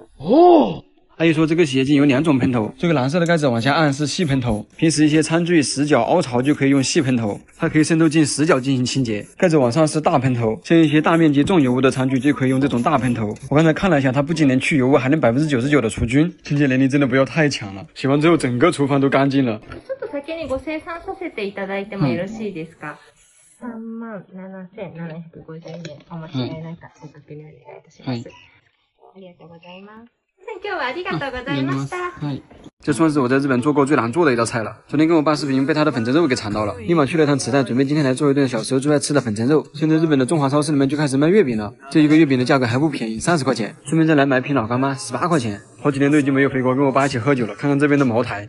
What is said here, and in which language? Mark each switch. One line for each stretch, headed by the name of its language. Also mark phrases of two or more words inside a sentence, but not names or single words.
Chinese: 阿姨说这个洗洁精有2种喷头，这个蓝色的盖子往下按是细喷头，平时一些餐具死角凹槽就可以用细喷头，它可以渗透进死角进行清洁。盖子往上是大喷头，像一些大面积重油污的餐具就可以用这种大喷头。我刚才看了一下，它不仅能去油污，还能99%的除菌，清洁能力真的不要太强了。洗完之后整个厨房都干净了。
Japanese: ちょっと先にご清算させていただいてもよろしいですか？37,750円お間違いないかご確認お願いいたします。ありがとうございます。今日はありがとうございました。
Chinese: 这算是我在日本做过最难做的一道菜了。昨天跟我爸视频，被他的粉蒸肉给馋到了，立马去了趟池袋，准备今天来做一顿小时候最爱吃的粉蒸肉。现在日本的中华超市里面就开始卖月饼了，这一个月饼的价格还不便宜，30块钱。顺便再来买瓶老干妈，18块钱。好几年都已经没有回国跟我爸一起喝酒了，看看这边的茅台。